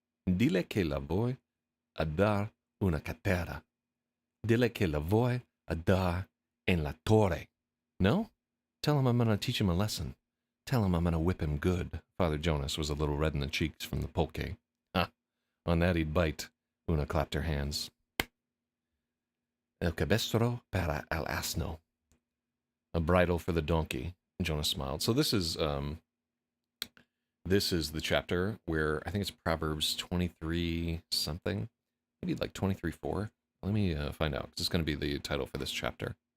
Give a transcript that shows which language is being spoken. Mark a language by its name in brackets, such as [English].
[Spanish] Dile que la voy a dar una cátedra. Dile que la voy a dar en la torre. No? [English] Tell him I'm going to teach him a lesson. Tell him I'm going to whip him good. Father Jonas was a little red in the cheeks from the pulque. Ah, on that he'd bite. Una clapped her hands. [Spanish] El cabestro para el asno. [English] A bridle for the donkey. Jonas smiled. So this is the chapter where I think it's Proverbs 23 something. Maybe like 23:4. Let me find out, because it's going to be the title for this chapter.